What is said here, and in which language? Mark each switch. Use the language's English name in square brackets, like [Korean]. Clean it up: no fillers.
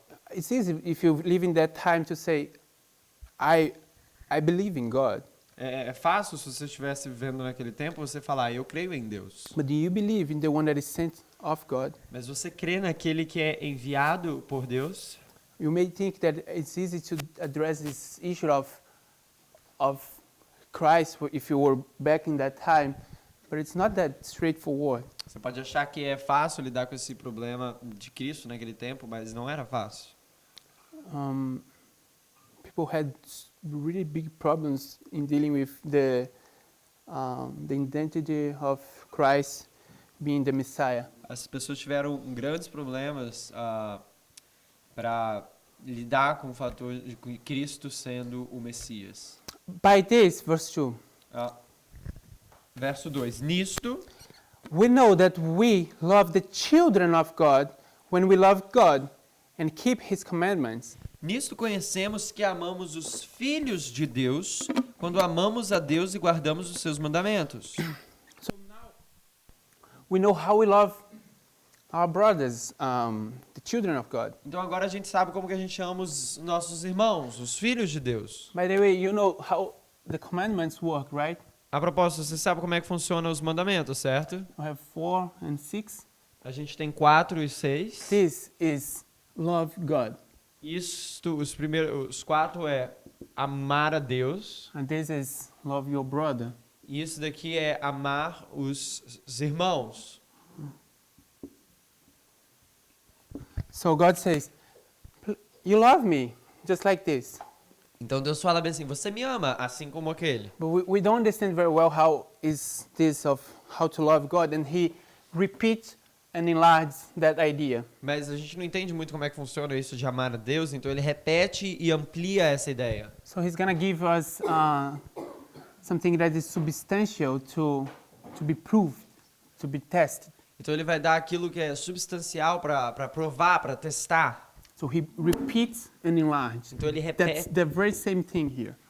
[English] It's easy if you live in that time to say, I believe in God. [Portuguese] É fácil se você estivesse vivendo naquele tempo você falar, eu creio em Deus. [English] But do you believe in the one that is sent of God? [Portuguese] Mas você crê naquele que é enviado por Deus? [English] You may think that it's easy to address this issue of Christ if you were back in that time, but it's not that straightforward. [Portuguese] Você pode achar que é fácil lidar com esse problema de Cristo naquele tempo, mas não era fácil. [English] People had really big problems in dealing with the identity of Christ being the Messiah. [Portuguese] As pessoas tiveram grandes problemas para lidar com o fator de Cristo sendo o Messias. [English] By this, verse 2, [Portuguese] Verso 2. Nisto, [English] we know that we love the children of God when we love God and keep His commandments. [Portuguese] nisto conhecemos que amamos os filhos de Deus quando amamos a Deus e guardamos os seus mandamentos. [English] So now we know how we love our brothers, the children of God. [Portuguese] Então agora a gente sabe como que a gente ama os nossos irmãos, os filhos de Deus. [English] By the way, you know how the commandments work, right? [Portuguese] A propósito, você sabe como é que funcionam os mandamentos, certo? [English] We have 4 and 6. [Portuguese] A gente tem 4 e 6. [English] This is love God, [Portuguese] Os 4 é amar a Deus. [English] and this is love your brother. [Portuguese] E isso daqui é amar os irmãos. [English] So God says, you love me just like this. [Portuguese] Então Deus fala bem assim, você me ama assim como aquele. [English] But we don't understand very well how is this of how to love God, and He repeats and enlarges that idea. [Portuguese] Mas a gente não entende muito como é que funciona isso de amar a Deus, então ele repete e amplia essa ideia. [English] So He's gonna give us something that is substantial to be proved, to be tested. [Portuguese] Então ele vai dar aquilo que é substancial para provar, para testar. [English] So He repeats and enlarges. [Portuguese] Então ele [English] That's [Portuguese] repete, [English] the very same thing here.